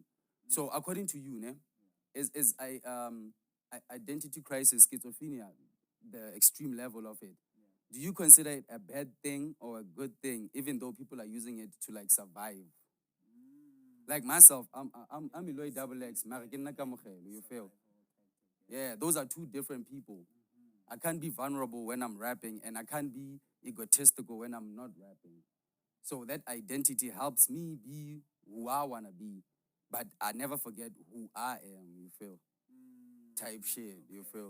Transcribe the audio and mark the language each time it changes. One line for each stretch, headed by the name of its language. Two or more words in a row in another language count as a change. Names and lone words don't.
English: So according to you, ne, identity crisis, schizophrenia, the extreme level of it? Do you consider it a bad thing or a good thing, even though people are using it to like survive? Like myself, I'm Eloy double X, mara
Tswana: ke nna kamogelo,
English: you feel? Yeah, those are two different people. I can't be vulnerable when I'm rapping, and I can't be egotistical when I'm not rapping. So that identity helps me be who I wanna be, but I never forget who I am. You feel? Type shit. You feel?